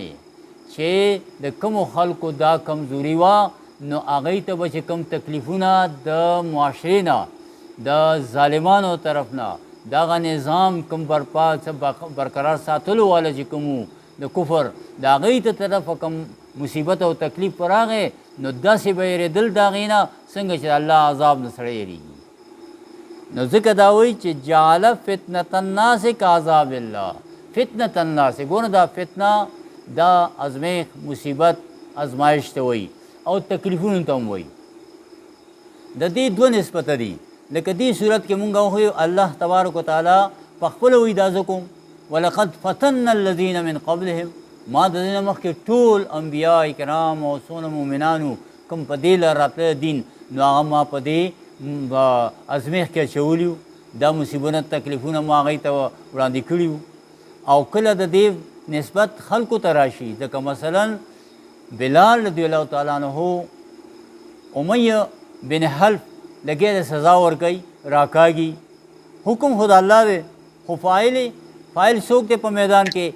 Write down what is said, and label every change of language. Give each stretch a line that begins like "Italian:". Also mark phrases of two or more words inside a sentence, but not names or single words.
Pashto: چې د کومو خلکو دا کمزوري وه، نو هغوی ته به چې کوم تکلیفونه د معاشرې نه، د ظالمانو طرف نه، دغه نظام کوم برقرار ساتلو والا چې کوم د کفر، د هغوی ته طرفه کوم مصیبت او تکلیف پر راغی، نو داسې به یېرېدل د هغې نه څنګه چې د الله عذاب نه سړی یېرېږي. نو ځکه دا وایي چې
Arabic: جعل فتنة الناس کعذاب الله. فتنة الناس،
Pashto: ګوره دا فتنه دا ازمیښت، مصیبت، ازمایش ته وایي او تکلیفونو ته هم وایي. د دې دوه نسبته دي. لکه دې صورت کې مونږ وښیو
Arabic: الله تبارک وتعالی
Pashto: په خپله وایي دا زه کوم،
Arabic: ولقد فتنا الذین من قبلهم،
Pashto: ما د دې نه مخکې ټول انبیا کرام او څونه مؤمنانو کوم په دې لار راتللی دین نو هغه ما په دې ازمیښت کې اچولي وو، دا مصیبونه تکلیفونه ما هغوی ته وړاندې کړي وو. او کله د دې نسبت خلکو ته راشي، ځکه مثلا بلال
Arabic: رضی الله تعالی عنه
Pashto: امیه بن حلف لګیا د سزا ورکوي راکاږي، حکم خو د الله دی خو فاعل څوک دی په میدان کې؟